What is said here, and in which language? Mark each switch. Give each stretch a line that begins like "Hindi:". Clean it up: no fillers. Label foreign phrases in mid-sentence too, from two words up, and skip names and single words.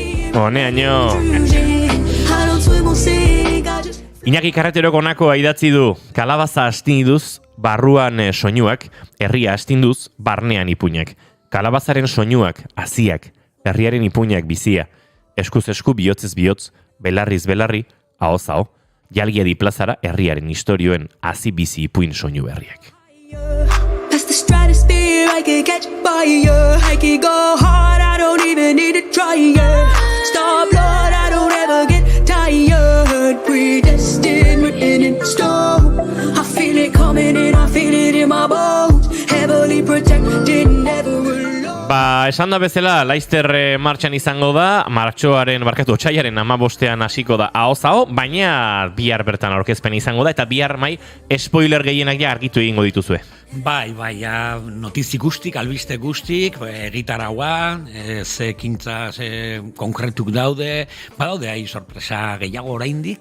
Basque: Iñaki Carreterok honakoa idatzi du, kalabaza astinduz, barruan soinuak, herria astinduz, barnean ipuinak. Kalabazaren soinuak, haziak, herriaren ipuinak bizia. Eskuz esku, bihotzez bihotz, belarriz belarri, ahoz aho, jalgiedi plazara herriaren historioen hazi bizi ipuin soinu berriak.
English: Stratosphere, I could catch fire. I could go hard, I don't even need to try it. Star blood, I don't ever get tired. Predestined, written in stone. I feel it coming in, I feel it in my bones. Heavily protected, never alone.
Basque: Esan da bezala, Laizter martxan izango da, otsailaren 15ean hasiko da ahoz-aho, baina bihar bertan aurkezpen izango da, eta bihar spoiler gehienak argitu egingo dituzue. Bai, notizi guztik, albiste guztik, egitaragua, ze ekintza, ze konkretuk daude, badaude sorpresa gehiago oraindik.